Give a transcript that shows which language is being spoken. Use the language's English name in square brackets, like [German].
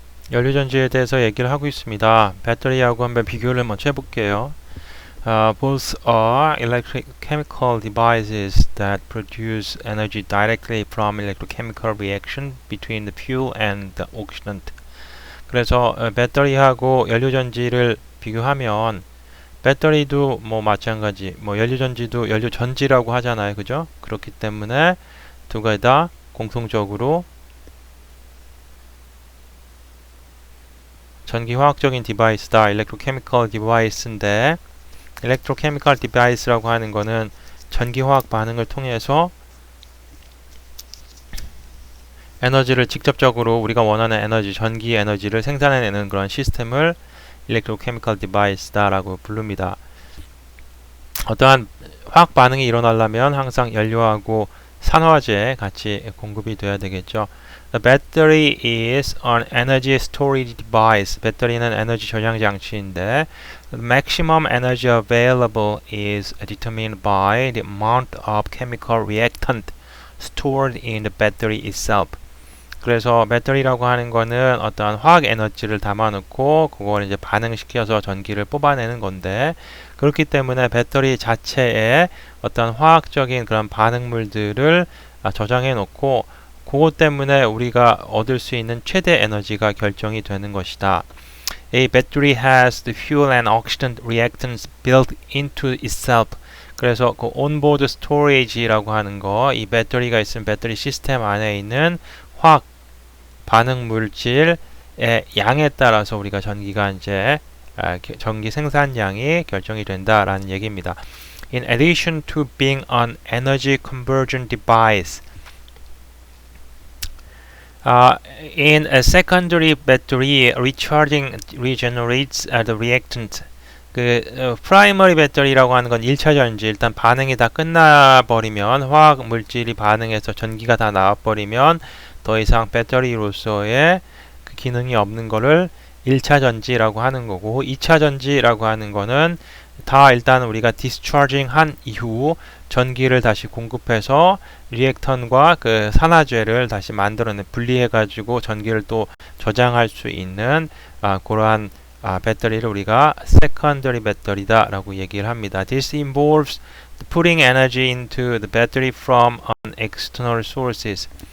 [Korean] 연료전지에 대해서 얘기를 하고 있습니다. 배터리하고 한번 비교를 먼저 해볼게요. [English] Both are electrochemical devices that produce energy directly from electrochemical reaction between the fuel and the oxidant. [Korean] 그래서 배터리하고 연료전지를 비교하면 배터리도 뭐 마찬가지, 뭐 연료전지도 연료전지라고 하잖아요, 그죠? 그렇기 때문에 두 가지 다 공통적으로 전기화학적인 디바이스다. electrochemical device인데 electrochemical device라고 하는 거는 전기화학 반응을 통해서 에너지를 직접적으로 우리가 원하는 에너지, 전기 에너지를 생산해내는 그런 시스템을 electrochemical device다라고 부릅니다. 어떠한 화학 반응이 일어나려면 항상 연료하고 산화제 같이 공급이 돼야 되겠죠. [English] The battery is an energy storage device. [Korean] 배터리는 에너지 저장 장치인데 [English] the maximum energy available is determined by the amount of chemical reactant stored in the battery itself. [Korean] 그래서 배터리라고 하는 거는 어떠한 화학 에너지를 담아놓고 그걸 이제 반응시켜서 전기를 뽑아내는 건데 그렇기 때문에 배터리 자체에 어떤 화학적인 그런 반응물들을 저장해 놓고 그것 때문에 우리가 얻을 수 있는 최대 에너지가 결정이 되는 것이다. [English] A battery has the fuel and oxidant reactants built into itself. [Korean] 그래서 그 onboard storage라고 하는 거, 이 배터리가 있으면 배터리 시스템 안에 있는 화학 반응 물질의 양에 따라서 우리가 전기가 이제 전기 생산량이 결정이 된다라는 얘기입니다. [English] In addition to being an energy conversion device, in a secondary battery, recharging regenerates the reactant. [Korean] 프라이머리 배터리라고 하는 건 1차 전지, 일단 반응이 다 끝나버리면 화학 물질이 반응해서 전기가 다 나와버리면 더 이상 배터리로서의 그 기능이 없는 거를 1차 전지라고 하는 거고 2차 전지라고 하는 거는 다 일단 우리가 디스차징 한 이후 전기를 다시 공급해서 리액턴과 그 산화제를 다시 만들어내 분리해 가지고 전기를 또 저장할 수 있는 그러한 배터리를 우리가 secondary 배터리다 라고 얘기를 합니다. [English] This involves putting energy into the battery from an external sources.